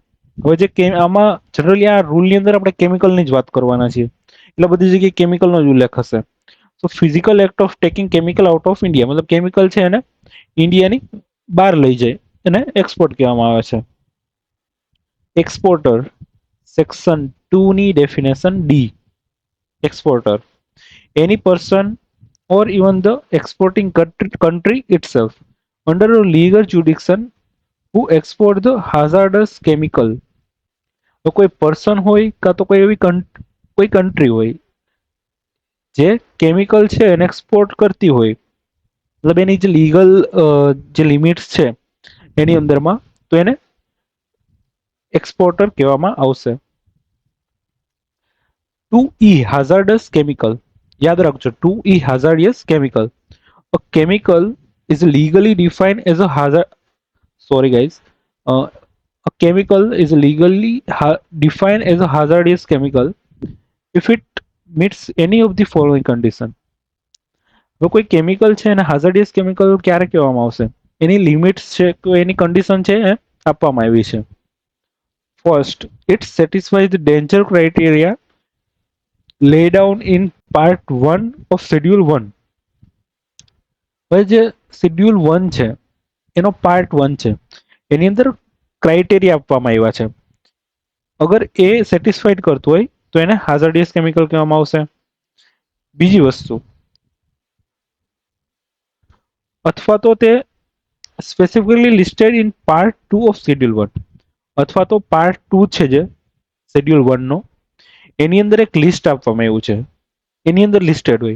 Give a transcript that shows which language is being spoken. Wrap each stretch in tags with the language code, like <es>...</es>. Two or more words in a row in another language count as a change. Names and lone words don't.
<gu>હવે જે આમાં જનરલી આ રૂલની અંદર આપણે કેમિકલની જ વાત કરવાના છીએ, એટલે બધી જગ્યાએ કેમિકલનો જ ઉલ્લેખ હશે. તો</gu> <en>physical act of taking chemical out of India,</en> <gu>મતલબ કેમિકલ છે એને ઇન્ડિયાની બહાર લઈ જાય, એને એક્સપોર્ટ કહેવામાં આવે છે.</gu> <en>Exporter. Section 2 ની definition D. એક્સપોર્ટર, any person or even the exporting country itself under a legal jurisdiction who export the hazardous chemical.</en> <gu>તો કોઈ પર્સન હોય કાં તો કોઈ એવી કોઈ કન્ટ્રી હોય જે કેમિકલ છે એને એક્સપોર્ટ કરતી હોય, મતલબ એની જે લીગલ જે લિમિટ્સ છે એની અંદરમાં, તો એને એક્સપોર્ટર કહેવામાં આવશે.</gu> <en>2E hazardous chemical.</en> <gu>યાદ રાખજો,</gu> <en>2E hazardous chemical. A chemical is legally defined as a hazard. Sorry, guys. A chemical is legally defined as a hazardous chemical if it meets any of the following condition.</en> <gu>જો કોઈ કેમિકલ છે એને</gu> <en>hazardous chemical</en> <gu>ક્યારે કહેવામાં આવશે? એની લિમિટ્સ છે તો એની કન્ડિશન છે એ આપવામાં આવી છે. ફર્સ્ટ,</gu> <en>it satisfies the danger criteria laid down in part 1 of schedule 1.</en> <gu>હવે જે શેડ્યુલ 1 છે એનો પાર્ટ 1 છે, એની અંદર ક્રાઇટેરિયા આપવામાં આવ્યા છે. અગર એ સેટિસ્ફાઈડ કરતું હોય તો એને</gu> <en>hazardous chemical</en> <gu>કહેવામાં આવશે. બીજી વસ્તુ, અથવા તો તે</gu> <en>specifically listed in part 2 of schedule 1,</en> <gu>અથવા તો પાર્ટ 2 છે જે શેડ્યુલ 1 નો, એની અંદર એક લિસ્ટ આપવામાં આવ્યું છે, એની અંદર લિસ્ટેડ હોય.</gu>